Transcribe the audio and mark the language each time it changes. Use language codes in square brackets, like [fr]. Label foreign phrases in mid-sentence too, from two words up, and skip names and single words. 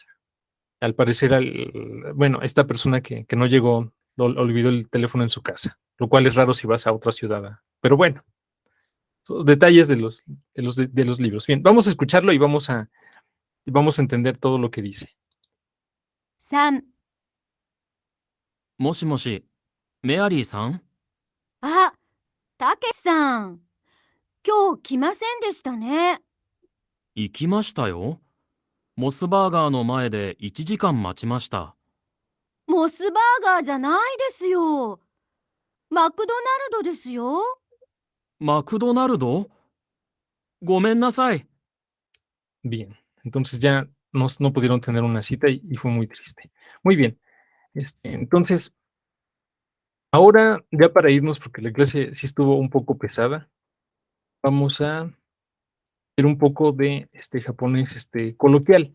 [es] Al parecer, esta persona que no llegó olvidó el teléfono en su casa, lo cual es raro si vas a otra ciudad. Pero bueno, son detalles de los libros. Bien, vamos a escucharlo y vamos a entender todo lo que dice. [ja] 3、もしもし、メアリーさん？たけしさん。今日来ませんでしたね。行きましたよ。モスバーガーの前で1時間待ちました。モスバーガーじゃないですよ。マクドナルドですよ。マクドナルド？ごめんなさい。 [es] Bien, entonces ya no pudieron tener una cita y fue muy triste. Muy bien, entonces, ahora ya para irnos, porque la clase sí estuvo un poco pesada, vamos a ver un poco de japonés coloquial.